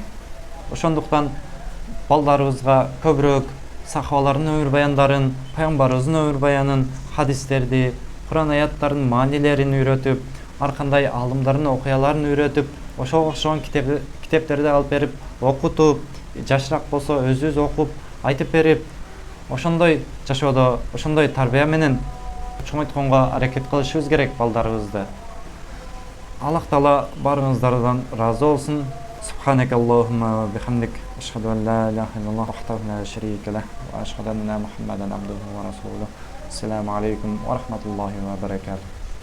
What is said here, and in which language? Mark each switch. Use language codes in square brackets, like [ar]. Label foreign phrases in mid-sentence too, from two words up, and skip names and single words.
[ky] Ошондуктан балдарыбызга көбүрөөк сахабалардын өмүр баяндарын, пайгамбарыбыздын өмүр баянын, хадистерди, Куран аяттарын маанилерин үйрөтүп, ар кандай аалымдардын окуяларын үйрөтүп, ошого окшогон китептерди алып берип, окутуп, жашыраак болсо өзүбүз окуп, айтып берип, ошондой жашоодо, ошондой тарбия менен чоңойтконго аракет кылышыбыз керек балдарыбызды. Аллах Таала баарыңыздардан разы болсун. [ar] سبحانك اللهم وبحمدك أشهد أن لا إله إلا الله وحده لا شريك له وأشهد أن محمدا عبده ورسوله. السلام عليكم ورحمة الله وبركاته.